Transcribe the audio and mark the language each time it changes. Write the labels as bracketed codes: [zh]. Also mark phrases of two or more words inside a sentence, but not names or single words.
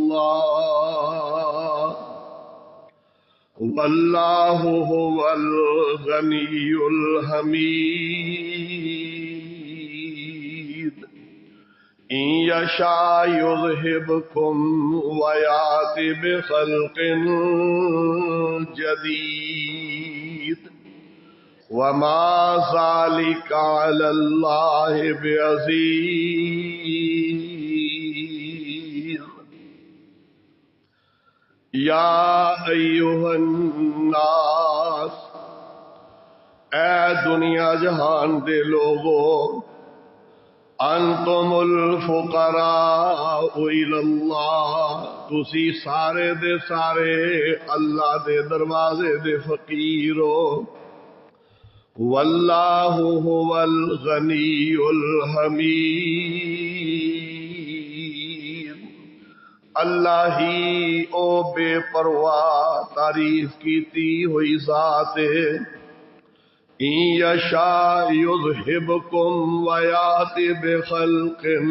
[ar] الله والله هو الغني الحميد إن يشاء يذهبكم ويأتي بخلق جديد وما ذلك على الله بعزيز يا أيها الناس [pa] اے دنیا جہان دے لوگو [ar] انتم الفقراء الى اللہ [pa] تسی سارے دے سارے اللہ دے دروازے دے فقیرو [ar] واللہ هو الغنی [pa] الحمید اللہ ہی او بے پرواہ تعریف کیتی ہوئی ذات ہے [ar] ان یشاء یذہبکم ویأتی بخلق